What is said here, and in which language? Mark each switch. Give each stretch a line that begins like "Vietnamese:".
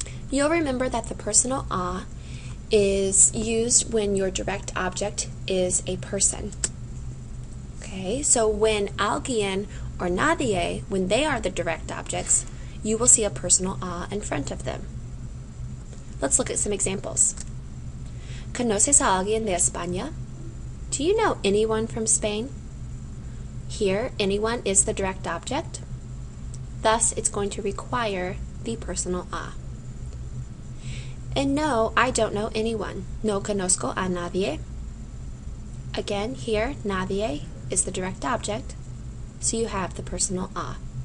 English: You'll remember that the personal a is used when your direct object is a person. Okay, so when
Spanish: alguien or nadie,
English: when they are the direct objects, you will see a personal a in front of them. Let's look at some examples.
Spanish: ¿Conoces a alguien de España?
English: Do you know anyone from Spain? Here, anyone is the direct object. Thus, it's going to require the personal a. And no, I don't know anyone.
Spanish: No conozco a nadie.
English: Again, here, nadie is the direct object, so you have the personal a.